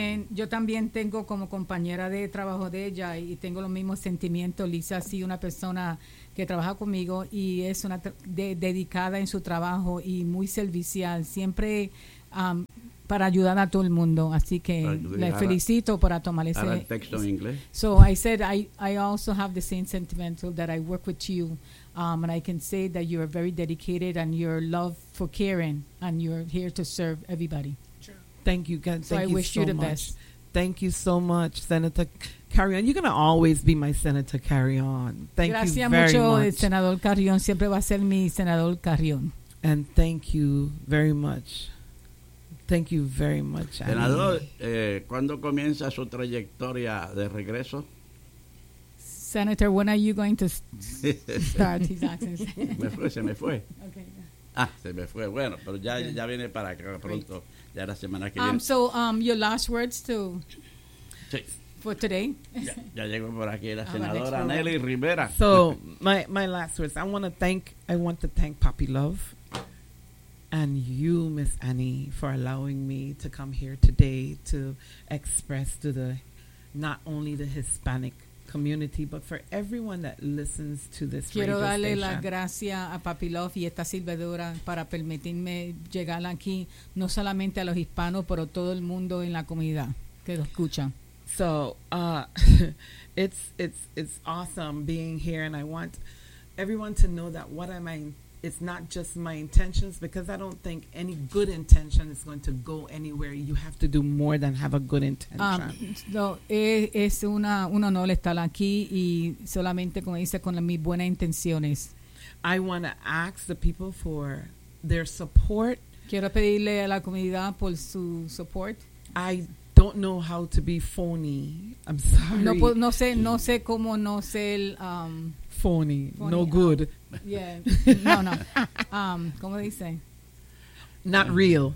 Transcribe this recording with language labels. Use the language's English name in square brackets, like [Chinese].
[Spanish] Yo también tengo como compañera de trabajo de ella y tengo los mismos sentimientos. Lisa ha sido una persona que trabaja conmigo y es una dedicada en su trabajo y muy servicial, siempre para ayudar a todo el mundo. Así que le felicito por tomar ese texto en inglés. [English] So I said I also have the same sentimental that I work with you, and I can say that you are very dedicated and your love for caring and you're here to serve everybody. Thank you, guys. Thank you. I wish you the best. Thank you so much, Senator Carrion. You're going to always be my Senator Carrion. Thank [Spanish] Gracias [English] you very [Spanish] mucho, [English] much. [Spanish] Senador Carrion. Siempre va a ser mi Senador Carrion. [English] And thank you very much. Thank you very much, Annie. [Spanish] Senador, ¿cuándo comienza su trayectoria de regreso? [English] Senator, when are you going to start his access? [Spanish] Se me fue. [English] Okay. [Spanish] Ah, se me fue. Bueno, pero ya viene para acá pronto. Great. Ya la semana que viene. [English] So, your last words to for today. [Spanish] Ya llegó por aquí la senadora Nelly Rivera. [English] So, my last words. I want to thank Papi Love and you, Miss Annie, for allowing me to come here today to express to the not only the Hispanic community, but for everyone that listens to this [Spanish] Quiero [English] radio station. [Spanish] Quiero darle las gracias a Papi Love y esta servidora para permitirme llegar aquí, no solamente a los hispanos, pero todo el mundo en la comunidad que lo escucha. [English] So, it's awesome being here, and I want everyone to know that what I'm in, it's not just my intentions, because I don't think any good intention is going to go anywhere. You have to do more than have a good intention. [Spanish] Es un honor estar aquí y solamente, como dice, con mis buenas intenciones. [English] I want to ask the people for their support. [Spanish] Quiero pedirle a la comunidad por su support. [English] I don't know how to be phony. I'm sorry. [Spanish] No sé cómo no ser... [English] Phony, no good. [Spanish] ¿Cómo dice? [English] Not real.